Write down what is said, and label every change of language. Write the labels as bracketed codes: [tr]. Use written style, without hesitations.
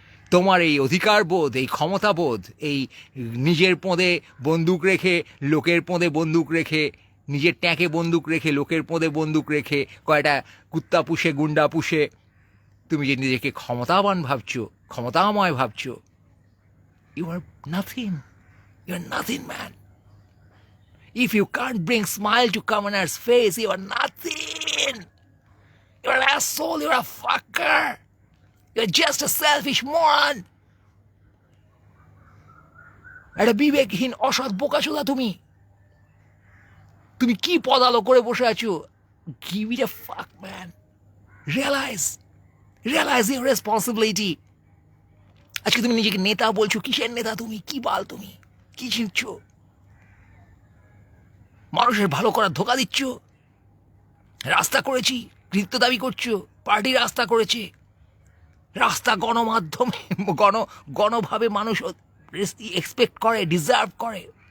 [bn] তোমার এই অধিকারবোধ, এই ক্ষমতাবোধ, এই নিজের পোঁদে বন্দুক রেখে, লোকের পোঁদে বন্দুক রেখে, নিজের ট্যাঁকে বন্দুক রেখে, লোকের পোঁদে বন্দুক রেখে, কয়টা কুত্তা পুষে, গুন্ডা পুষে তুমি যে নিজেকে ক্ষমতাবান ভাবছো, ক্ষমতাময় ভাবছো, you are nothing. [en] You are nothing, man. If you can't bring smile to commoner's face, you are nothing. You are an asshole, you are a fucker. You are just a selfish moron. [bn] একটা বিবেকহীন অসৎ বোকাচোদা তুমি। তুমি কি পদালো করে বসে আছো? [en] Give it a fuck, man. Realize your responsibility. [bn] আজকে তুমি নিজেকে নেতা বলছো, কিসের নেতা তুমি? কি বাল তুমি? কি শিখছ? মানুষের ভালো করার ধোকা দিচ্ছ। রাস্তা করেছি, কৃতিত্ব দাবি করছো, পার্টি রাস্তা করেছে। রাস্তা গণমাধ্যমে, গণভাবে মানুষ এক্সপেক্ট করে, ডিজার্ভ করে।